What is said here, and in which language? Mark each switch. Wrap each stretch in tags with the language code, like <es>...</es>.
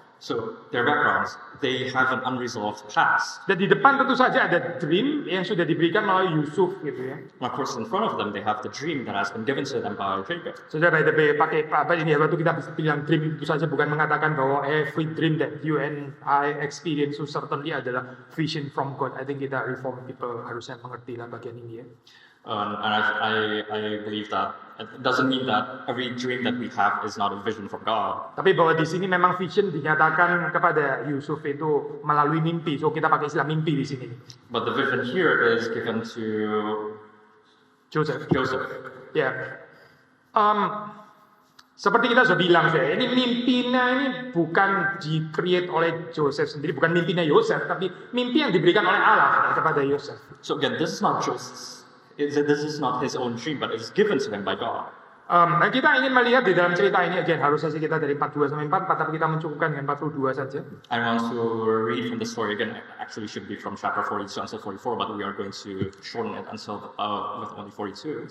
<en>So their backgrounds, they have an unresolved past.</en> <id>Dan di depan tentu saja ada dream yang sudah diberikan melalui Yusuf gitu ya.</id> <en>And of course, in front of them, they have the dream that has been given to them by Jacob.</en> <id>Sudah by the way, pakai apa ini ya, waktu kita bilang dream itu saja bukan mengatakan bahwa</id> <en>every dream that you and I experience so certainly</en> <id>adalah vision from God. I think kita reform people harusnya mengerti lah bagian ini ya.</id> <en>And I believe that it doesn't mean that every dream that we have is not a vision from God.</en> <id>Tapi bahwa di sini memang vision dinyatakan kepada Yusuf itu melalui mimpi. So kita pakai istilah mimpi di sini.</id> <en>But the vision here is given to Joseph.</en> <id>Ya. Seperti kita sudah bilang, ini mimpinya ini bukan di-create oleh Joseph sendiri, bukan mimpinya Yosef, tapi mimpi yang diberikan oleh Allah kepada Yosef.</id> <en>So again, this is not Joseph's. This is not his own dream, but it is given to him by God.</en> <id>Nah kita ingin melihat di dalam cerita ini, again harus saja kita dari 42 sampai 44, tapi kita mencukupkan dengan 42 saja.</id> <en>I want to read from the story again. Actually, should be from chapter 42 until 44, but we are going to shorten it until with only 42.</en>